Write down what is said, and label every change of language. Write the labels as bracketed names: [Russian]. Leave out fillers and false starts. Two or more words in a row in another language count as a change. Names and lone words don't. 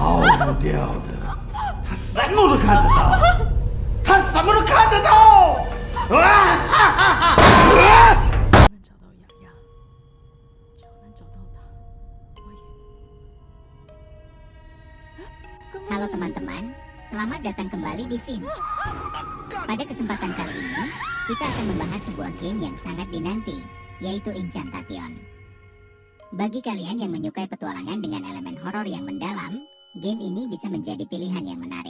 [Chinese] 不掉的，他什么都看得到，他什么都看得到。啊哈哈哈！能找到雅雅，只要能找到她，我也。 [Indonesian] Halo teman-teman, selamat datang kembali di Fins. Pada kesempatan kali ini, kita akan membahas sebuah game yang sangat dinanti, yaitu Inchantation. Bagi kalian yang menyukai petualangan dengan elemen horor yang mendalam, game ini bisa menjadi pilihan yang menarik.